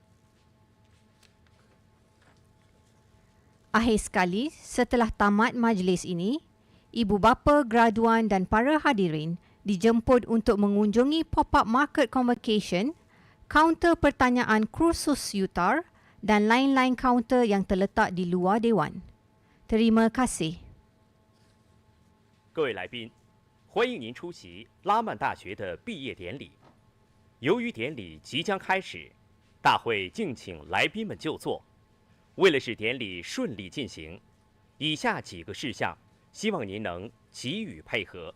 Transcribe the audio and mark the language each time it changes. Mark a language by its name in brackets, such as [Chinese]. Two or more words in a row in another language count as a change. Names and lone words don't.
[Malay] Akhir sekali, setelah tamat majlis ini, ibu bapa, graduan dan para hadirin dijemput untuk mengunjungi [English] pop-up market [Malay] Convocation, kaunter pertanyaan kursus yutar dan lain-lain kaunter yang terletak di luar dewan. Terima kasih. [Chinese] 各位来宾，欢迎您出席拉曼大学的毕业典礼。由于典礼即将开始，大会敬请来宾们就座。为了使典礼顺利进行，以下几个事项，希望您能给予配合。